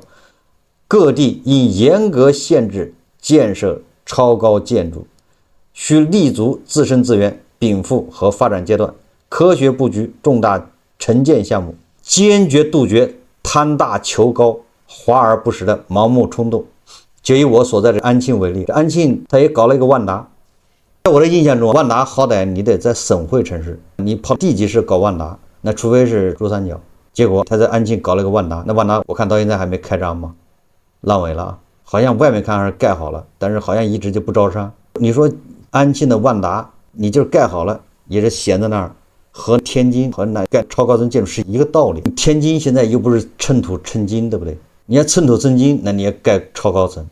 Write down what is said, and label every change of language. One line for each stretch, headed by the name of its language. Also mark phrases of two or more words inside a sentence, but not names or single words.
Chinese: 各地應嚴格限制建設超高建築，需立足自身資源，禀賦和發展階段，科學布局重大城建項目，堅決杜絕貪大求高、華而不實的盲目衝動。就以我所在的安慶為例，安慶他也搞了一個萬達。在我的印象中，萬達好歹你得在省会城市，你跑地级市搞萬達，那除非是珠三角。結果他在安慶搞了一個萬達，那萬達我看到現在還沒開張嘛，爛尾了，好像外面看還是蓋好了，但是好像一直就不招商。你說安慶的萬達，你就是蓋好了，也是閒在那兒，和天津和那蓋超高层建築是一個道理。天津現在又不是寸土寸金，对不对？你要寸土寸金，那你也蓋超高层。